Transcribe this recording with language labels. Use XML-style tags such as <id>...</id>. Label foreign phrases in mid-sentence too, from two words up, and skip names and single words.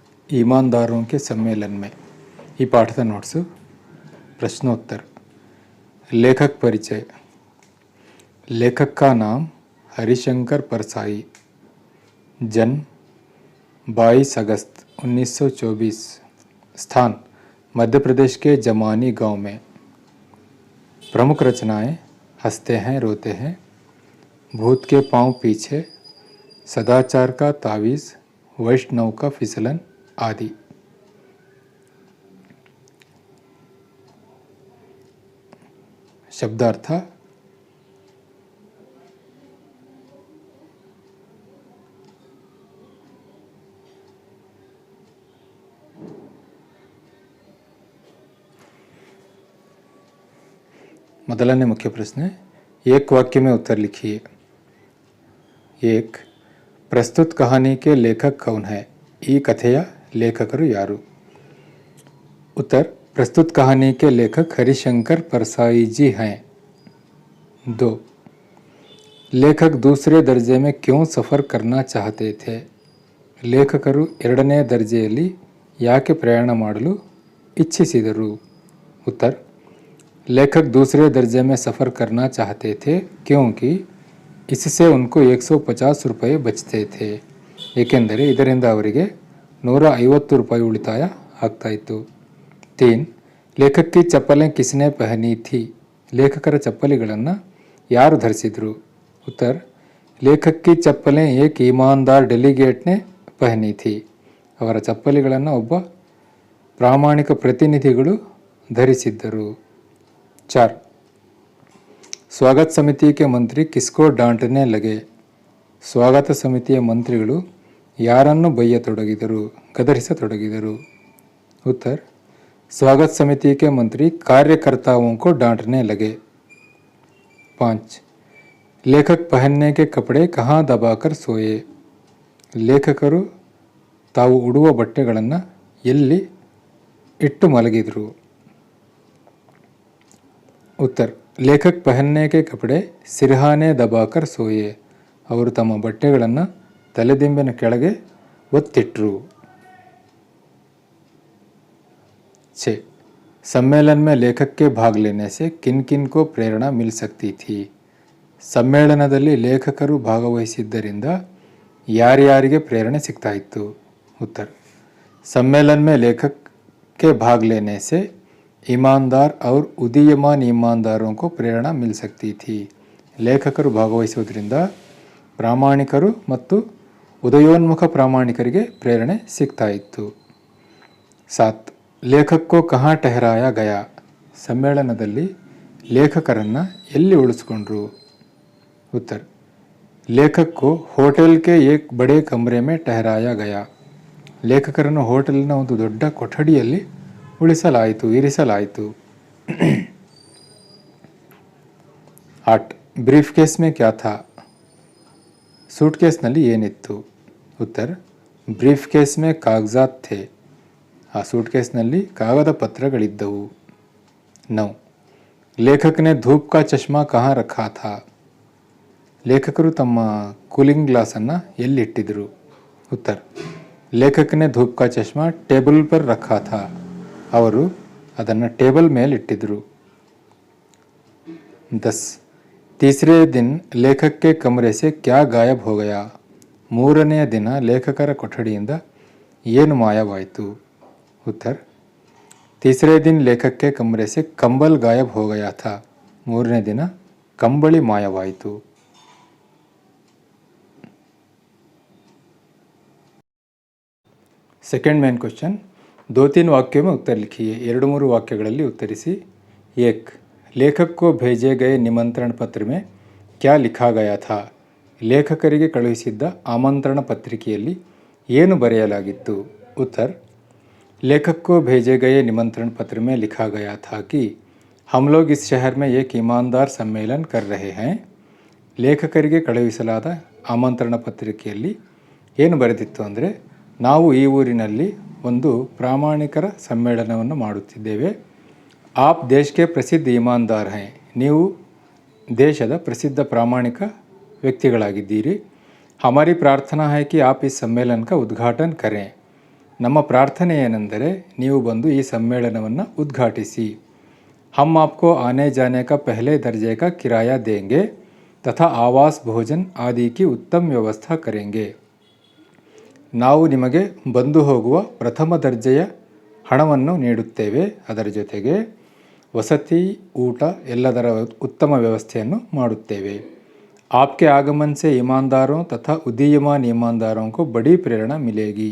<hi>ईमानदारों के सम्मेलन में</hi> <kn>ಈ ಪಾಠದ ನೋಟ್ಸು</kn> <hi>प्रश्नोत्तर। लेखक परिचय। लेखक का नाम हरिशंकर परसाई। जन्म 22 अगस्त 1924। स्थान मध्य प्रदेश के जमानी गांव में। प्रमुख रचनाएं हंसते हैं रोते हैं, भूत के पांव पीछे, सदाचार का तावीज़, वैष्णव का फिसलन आदि। शब्दार्थ।</hi> <kn>ಮೊದಲನೇ ಮುಖ್ಯ ಪ್ರಶ್ನೆ,</kn> <hi>एक वाक्य में उत्तर लिखिए। 1. प्रस्तुत कहानी के लेखक कौन है?</hi> <kn>ಈ ಕಥೆಯ ಲೇಖಕರು ಯಾರು?</kn> <hi>उत्तर, प्रस्तुत कहानी के लेखक हरिशंकर परसाई जी हैं। 2. लेखक दूसरे दर्जे में क्यों सफ़र करना चाहते थे?</hi> <kn>ಲೇಖಕರು ಎರಡನೇ ದರ್ಜೆಯಲ್ಲಿ ಯಾಕೆ ಪ್ರಯಾಣ ಮಾಡಲು ಇಚ್ಛಿಸಿದರು?</kn> <hi>उत्तर, लेखक दूसरे दर्जे में सफ़र करना चाहते थे क्योंकि इससे उनको 150 रुपये बचते थे।</hi> <kn>ಏಕೆಂದರೆ ಇದರಿಂದ ಅವರಿಗೆ 150 ರೂಪಾಯಿ ಉಳಿತಾಯ ಆಗ್ತಾಯಿತ್ತು।</kn> <hi>3. लेखक की चप्पलें किसने पहनी थी?</hi> <kn>ಲೇಖಕರ ಚಪ್ಪಲಿಗಳನ್ನು ಯಾರು ಧರಿಸಿದರು?</kn> <hi>उत्तर, लेखक की चप्पलें एक ईमानदार डेलीगेट ने पहनी थी।</hi> <kn>ಅವರ ಚಪ್ಪಲಿಗಳನ್ನು ಒಬ್ಬ ಪ್ರಾಮಾಣಿಕ ಪ್ರತಿನಿಧಿಗಳು ಧರಿಸಿದ್ದರು।</kn> <hi>4. स्वागत समिति के मंत्री किसको डांटने लगे?</hi> <kn>ಸ್ವಾಗತ ಸಮಿತಿಯ ಮಂತ್ರಿಗಳು ಯಾರನ್ನು ಬೈಯತೊಡಗಿದರು, ಗದರಿಸತೊಡಗಿದರು?</kn> <hi>उत्तर, स्वागत समिति के मंत्री कार्यकर्ताओं को डांटने लगे। 5. लेखक पहनने के कपड़े कहाँ दबाकर सोए?</hi> <kn>ಲೇಖಕರು ತಾವು ಉಡುವ ಬಟ್ಟೆಗಳನ್ನು ಎಲ್ಲಿ ಇಟ್ಟು ಮಲಗಿದರು?</kn> <hi>उत्तर, लेखक पहनने के कपड़े सिरहाने दबाकर सोए।</hi> <kn>ಅವರು ತಮ್ಮ ಬಟ್ಟೆಗಳನ್ನು ತಲೆದಿಂಬಿನ ಕೆಳಗೆ ಒತ್ತಿಟ್ಟರು।</kn> <hi>6. सम्मेलन में लेखक के भाग लेने से किन किन को प्रेरणा मिल सकती थी?</hi> <kn>ಸಮ್ಮೇಳನದಲ್ಲಿ ಲೇಖಕರು ಭಾಗವಹಿಸಿದ್ದರಿಂದ ಯಾರ್ಯಾರಿಗೆ ಪ್ರೇರಣೆ ಸಿಗ್ತಾ ಇತ್ತು?</kn> <hi>उत्तर, सम्मेलन में लेखक के भाग लेने से ईमानदार और उदीयमान ईमानदारों को प्रेरणा मिल सकती थी।</hi> <kn>ಲೇಖಕರು ಭಾಗವಹಿಸುವುದರಿಂದ ಪ್ರಾಮಾಣಿಕರು ಮತ್ತು ಉದಯೋನ್ಮುಖ ಪ್ರಾಮಾಣಿಕರಿಗೆ ಪ್ರೇರಣೆ ಸಿಗ್ತಾ ಇತ್ತು।</kn> <hi>7. लेखक को कहाँ ठहराया गया?</hi> <kn>ಸಮ್ಮೇಳನದಲ್ಲಿ ಲೇಖಕರನ್ನು ಎಲ್ಲಿ ಉಳಿಸ್ಕೊಂಡ್ರು?</kn> <hi>उत्तर, लेखक को होटल के एक बड़े कमरे में ठहराया गया।</hi> <kn>ಲೇಖಕರನ್ನು ಹೋಟೆಲ್ನ ಒಂದು ದೊಡ್ಡ ಕೊಠಡಿಯಲ್ಲಿ ಉಳಿಸಲಾಯಿತು, ಇರಿಸಲಾಯಿತು।</kn> <hi>8. ब्रीफ केस में क्या था?</hi> <kn>ಸೂಟ್‌ಕೇಸ್‌ನಲ್ಲಿ ಏನಿತ್ತು?</kn> <hi>उत्तर, ब्रीफ केस में कागजात थे।</hi> <kn>ಆ सूटकेसನಲ್ಲಿ ಕಾಗದ ಪತ್ರಗಳಿದ್ದವು।</kn> <hi>9. लेखक ने धूप का चश्मा कहाँ रखा था?</hi> <kn>ಲೇಖಕರು ತಮ್ಮ</kn> <en>cooling glassannu</en> <kn>ಎಲ್ಲಿಟ್ಟಿದ್ರು?</kn> <hi>उत्तर, लेखक ने धूप का चश्मा टेबल पर रखा था।</hi> <kn>ಅವರು ಅದನ್ನು ಟೇಬಲ್ ಮೇಲೆ ಇಟ್ಟಿದ್ರು। 10.</kn> <hi>तीसरे दिन लेखक के कमरे से क्या गायब हो गया?</hi> <kn>ಮೂರನೆಯ ದಿನ ಲೇಖಕರ ಕೊಠಡಿಯಿಂದ ಏನು ಮಾಯವಾಯಿತು?</kn> <hi>उत्तर, तीसरे दिन लेखक के कमरे से कंबल गायब हो गया था।</hi> <kn>ಮೂರನೇ ದಿನ ಕಂಬಳಿ ಮಾಯವಾಯಿತು।</kn> <en>second main question,</en> <hi>2-3 वाक्यों में उत्तर लिखिए।</hi> <kn>2-3 ವಾಕ್ಯಗಳಲ್ಲಿ ಉತ್ತರಿಸಿ। 1.</kn> <hi>लेखक को भेजे गए निमंत्रण पत्र में क्या लिखा गया था?</hi> <kn>ಲೇಖಕರಿಗೆ ಕಳುಹಿಸಿದ್ದ ಆಮಂತ್ರಣ ಪತ್ರಿಕೆಯಲ್ಲಿ ಏನು ಬರೆಯಲಾಗಿತ್ತು?</kn> <hi>उत्तर, लेखक को भेजे गए निमंत्रण पत्र में लिखा गया था कि हम लोग इस शहर में एक ईमानदार सम्मेलन कर रहे हैं।</hi> <kn>ಲೇಖಕರಿಗೆ ಕಳುಹಿಸಲಾದ ಆಮಂತ್ರಣ ಪತ್ರಿಕೆಯಲ್ಲಿ ಏನು ಬರೆದಿತ್ತು ಅಂದರೆ, ನಾವು ಈ ಊರಿನಲ್ಲಿ ಒಂದು ಪ್ರಾಮಾಣಿಕರ ಸಮ್ಮೇಳನವನ್ನು ಮಾಡುತ್ತಿದ್ದೇವೆ। ಆಪ್ ದೇಶಕ್ಕೆ ಪ್ರಸಿದ್ಧ</kn> <hi>ईमानदार है,</hi> <kn>ನೀವು ದೇಶದ ಪ್ರಸಿದ್ಧ ಪ್ರಾಮಾಣಿಕ ವ್ಯಕ್ತಿಗಳಾಗಿದ್ದೀರಿ।</kn> <hi>हमारी प्रार्थना है कि आप इस सम्मेलन का उद्घाटन करें।</hi> <kn>ನಮ್ಮ ಪ್ರಾರ್ಥನೆ ಏನೆಂದರೆ ನೀವು ಬಂದು ಈ ಸಮ್ಮೇಳನವನ್ನು ಉದ್ಘಾಟಿಸಿ.</kn> <hi>हम आपको आने जाने का पहले दर्जे का किराया देंगे तथा आवास भोजन आदि की उत्तम व्यवस्था करेंगे.</hi> <kn>ನಾವು ನಿಮಗೆ ಬಂದು ಹೋಗುವ ಪ್ರಥಮ ದರ್ಜೆಯ ಹಣವನ್ನು ನೀಡುತ್ತೇವೆ. ಅದರ ಜೊತೆಗೆ ವಸತಿ, ಊಟ ಎಲ್ಲದರ ಉತ್ತಮ ವ್ಯವಸ್ಥೆಯನ್ನು ಮಾಡುತ್ತೇವೆ.</kn> <hi>आपके आगमन से ईमानदारों तथा उदीयमान ईमानदारों को बड़ी प्रेरणा मिलेगी.</hi>